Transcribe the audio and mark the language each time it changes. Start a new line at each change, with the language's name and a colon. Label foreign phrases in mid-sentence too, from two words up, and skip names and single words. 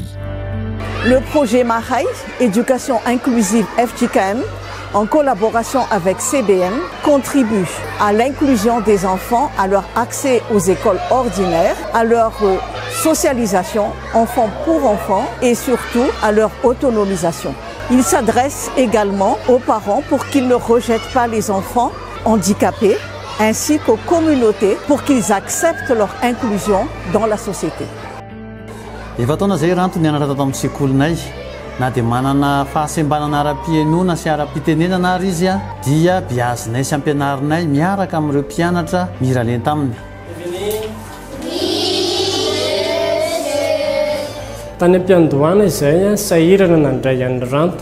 French: Le projet Mahai, éducation inclusive FGKM, en collaboration avec CBM, contribue à l'inclusion des enfants, à leur accès aux écoles ordinaires, à leur socialisation, enfant pour enfant, et surtout à leur autonomisation. Il s'adresse également aux parents pour qu'ils ne rejettent pas les enfants handicapés, ainsi qu'aux communautés pour qu'ils acceptent leur inclusion dans la société.
Malagasy: Na dia manana fahasembanana ara-piainona sy ara-pitenenana ary izy a dia biazinay sy ampianarinay miaraka amin'ireo mpianatra miralenta aminy. Tany am-piandohana izay sahirana nandray an'ny Rantu.